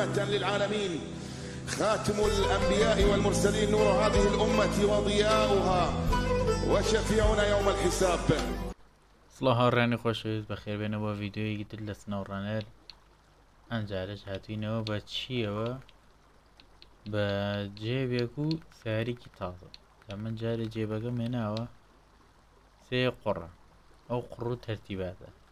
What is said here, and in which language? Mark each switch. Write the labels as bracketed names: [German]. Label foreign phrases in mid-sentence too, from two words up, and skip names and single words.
[Arabic] للعالمين، خاتم الأنبياء والمرسلين، نور هذه الأمة وضياؤها، وشفيعنا يوم الحساب. [Central Kurdish] سڵاو هاوڕێنی خۆشەویست بەخێربێنەوە ڤیددیۆیەکی تر لە سنەوڕانەر. ئەمجارش هاتوینەوە بە چیەوە؟ بە جێبێک و سیارێکی تازە. من جارە جێبەکە مێناوە سێ قوڕە، ئەو قوڕ و تەرتیباتە.